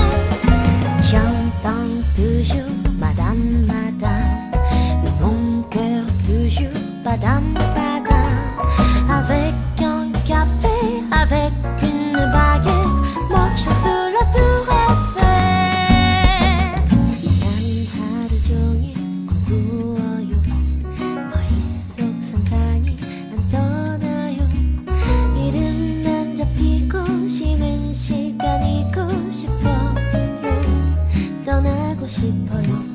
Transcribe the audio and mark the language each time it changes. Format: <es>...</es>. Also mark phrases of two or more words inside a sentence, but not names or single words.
<fr>J'entends toujours madame, madame, mais mon cœur toujours padam, padam. Avec un café, avec une baguette, marchant sur la tour Eiffel.</fr> <ko>난 하루 종일 공부해요. 머릿속 상상이 안 떠나요. 일은 안 잡히고 쉬는 시간이고 싶어요. 떠나고 싶어요.</ko>